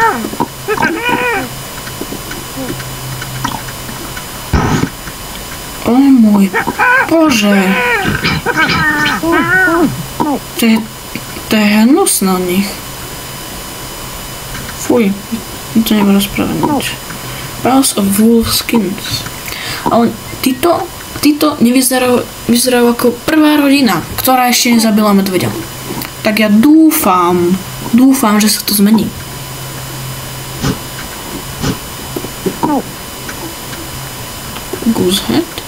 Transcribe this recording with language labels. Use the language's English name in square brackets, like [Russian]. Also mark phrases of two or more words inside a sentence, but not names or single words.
[Slovak] O môj Bože. To je hnus na nich. Fuj, to neviem rozprávať nič. [English] Piles of wolf skins. [Slovak] Ale títo vyzerajú ako prvá rodina, ktorá ešte nezabila medveďa. Tak ja dúfam, že sa to zmení. Goosehead.